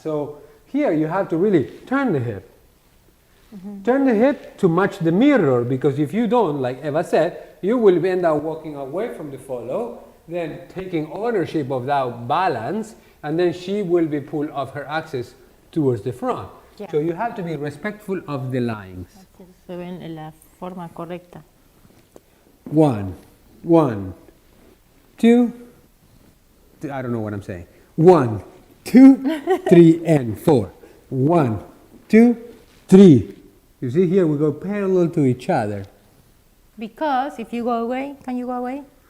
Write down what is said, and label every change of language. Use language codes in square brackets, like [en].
[en] So here you have to really turn the hip. Turn the hip to match the mirror, because if you don't, like Eva said, you will end up walking away from the follow, then taking ownership of that balance, and then she will be pulled off her axis towards the front. Yeah. So you have to be respectful of the lines. [es] Se ven en la forma correcta. [en] 1, 1, 2, I don't know what I'm saying. 1, 2, 3, and 4. 1, 2, 3. You see here we go parallel to each other. Because if you go away, can you go away?